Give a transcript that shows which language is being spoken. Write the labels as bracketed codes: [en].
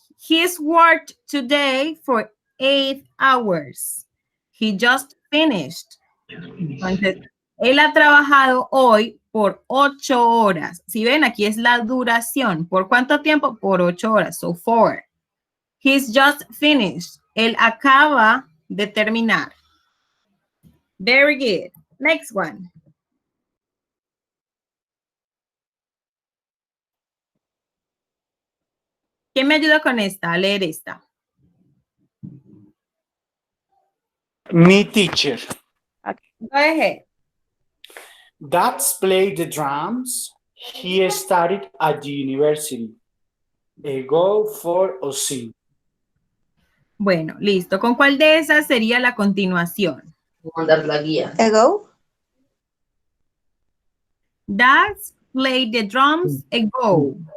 [en] He's worked today for 8 hours. He just finished. [es] Entonces, él ha trabajado hoy por 8 horas. Si ven, aquí es la duración. ¿Por cuánto tiempo? Por 8 horas. [en] So, 4. He's just finished. [es] Él acaba de terminar. [en] Very good. Next one. [es] ¿Quién me ayuda con esta? A leer esta. [en] Me, teacher. Go ahead. Dad's played the drums. He studied at the university. A go for or sing. [es] Bueno, listo. ¿Con cuál de esas sería la continuación? Mandar la guía. [en] ago, Dad's played the drums ago.